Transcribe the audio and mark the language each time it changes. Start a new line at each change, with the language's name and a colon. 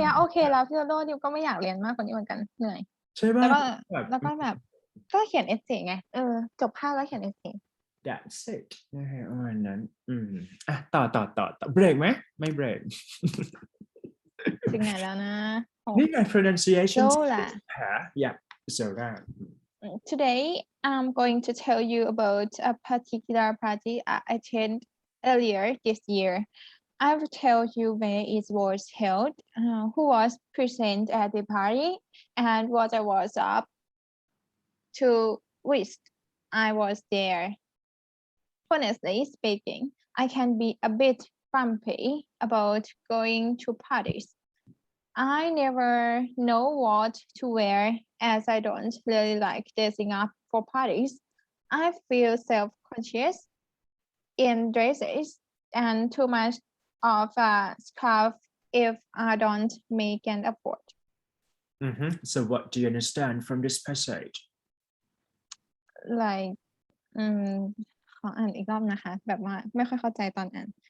Thai: เท่านี้โอเคแล้วพี่โดโดดิวก็ไม่อยากเรียนมากกว่านี้เหมือนกันเหนื่อย ใช่ป่ะ แล้วก็ แบบ แล้วก็แบบก็เขียนเอเซไงจบภาคแล้วเขียนเอเซ
English: that's it
Thai: นะฮะประมาณนั้นต่อเบรกไหมไม่เบรก ถึงไหนแล้วนะ นี่ไง pronunciation โซล่ะ
English: หา yeah Zora Today, I'm going to tell you about a particular party I attended earlier this year. I will tell you where it was held, who was present at the party, and what I was up to whilst I was there. Honestly speaking, I can be a bit grumpy about going to parties. I never know what to wear as I don't really like dressing up for parties. I feel self-conscious in dresses and too much of a scarf if I don't make an effort. So what do you understand from this passage
Thai: Like ขออ่านอีกรอบนะคะแบบว่าไม่ค่อยเข้าใจตอนอ่าน